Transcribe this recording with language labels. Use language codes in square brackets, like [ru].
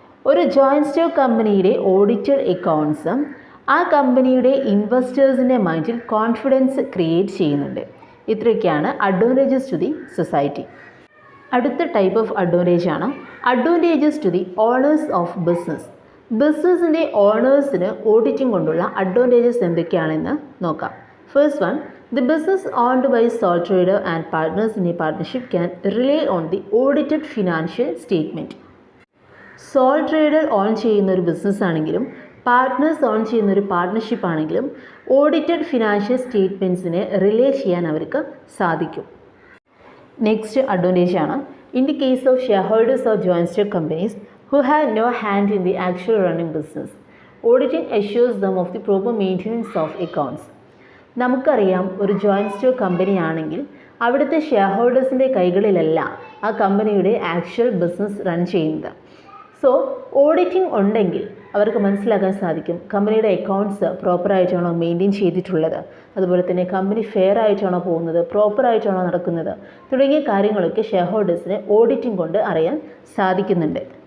[ml] ഒരു joint stock കമ്പനിയുടെ audited accounts ആ കമ്പനിയുടെ ഇൻവെസ്റ്റേഴ്സിൻ്റെ മൈൻഡിൽ കോൺഫിഡൻസ് ക്രിയേറ്റ് ചെയ്യുന്നുണ്ട്. ഇത്രയൊക്കെയാണ് അഡ്വാൻറ്റേജസ് ടു ദി സൊസൈറ്റി. അടുത്ത ടൈപ്പ് ഓഫ് അഡ്വാൻറ്റേജ് ആണ് advantages to the owners of business. ബിസിനസ്സിൻ്റെ ഓണേഴ്സിന് ഓഡിറ്റിംഗ് കൊണ്ടുള്ള അഡ്വാൻറ്റേജസ് എന്തൊക്കെയാണെന്ന് നോക്കാം. [en] First one, the business owned by sole trader and partners in a partnership can rely on the audited financial statement. [ml] Sole trader on ചെയ്യുന്ന ഒരു business ആണെങ്കിലും partners on ചെയ്യുന്ന ഒരു partnership ആണെങ്കിലും ഓഡിറ്റഡ് ഫിനാൻഷ്യൽ സ്റ്റേറ്റ്മെൻറ്റ്സിനെ റിലേ ചെയ്യാൻ അവർക്ക് സാധിക്കും. [en] Next advantage ആണ് in the case of share holders of joint stock companies who have no hand in the actual running business, auditing assures them of the proper maintenance of accounts. [ml] നമുക്കറിയാം ഒരു joint stock company ആണെങ്കിൽ അവിടുത്തെ share ഹോൾഡേഴ്സിൻ്റെ കൈകളിലല്ല ആ കമ്പനിയുടെ actual business run ചെയ്യുന്നത്. So auditing ഉണ്ടെങ്കിൽ അവർക്ക് മനസ്സിലാക്കാൻ സാധിക്കും കമ്പനിയുടെ അക്കൗണ്ട്സ് പ്രോപ്പറായിട്ടാണോ മെയിൻറ്റെയിൻ ചെയ്തിട്ടുള്ളത്, അതുപോലെ തന്നെ കമ്പനി ഫെയർ ആയിട്ടാണോ പോകുന്നത്, പ്രോപ്പറായിട്ടാണോ നടക്കുന്നത് തുടങ്ങിയ കാര്യങ്ങളൊക്കെ ഷെയർ ഹോൾഡേഴ്സിനെ ഓഡിറ്റിംഗ് കൊണ്ട് അറിയാൻ സാധിക്കുന്നുണ്ട്.